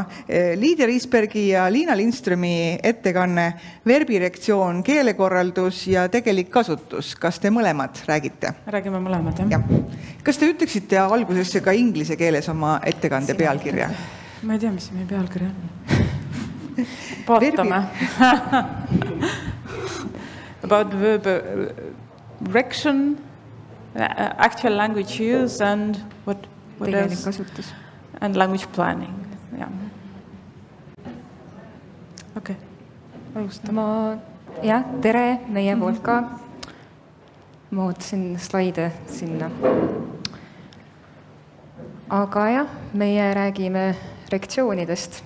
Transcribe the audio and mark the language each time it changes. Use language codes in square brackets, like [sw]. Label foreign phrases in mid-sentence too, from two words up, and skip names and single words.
[et] Liidia Riisbergi ja Liina Lindströmi ettekanne verbirektsioon, keelekorraldus ja tegelik kasutus. Kas te mõlemad räägite? Räägime mõlemad, jah. Kas te ütleksite algusesse ka inglise keeles oma ettekande pealkirja? Ma ei tea, mis meie pealkiri on. Vaatame. [en] About verb direction, actual language use and what else? [et] Kasutus. [en] And language planning. Yeah. Okay. [et] Jah, tere meie poolt ka. Ma ootasin slaide sinna. Aga jah, meie räägime reaktsioonidest.